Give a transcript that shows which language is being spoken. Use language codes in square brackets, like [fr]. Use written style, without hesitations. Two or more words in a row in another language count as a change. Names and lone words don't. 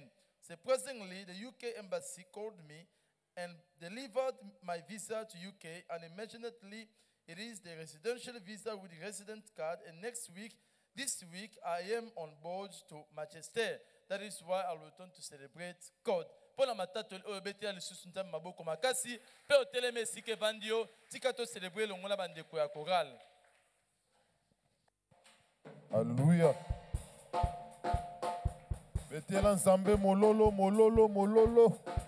[en] Surprisingly, the UK embassy called me and delivered my visa to UK, and immediately it is the residential visa with the resident card, and this week, I am on board to Manchester. That is why I'll return to celebrate God. [ln] Pona matatu obetia lisusu ntambe maboko makasi pe oteleme sike bandio tika to célébrer longola bandeko ya choral. Alléluia. Betiela nzambe mololo mololo mololo.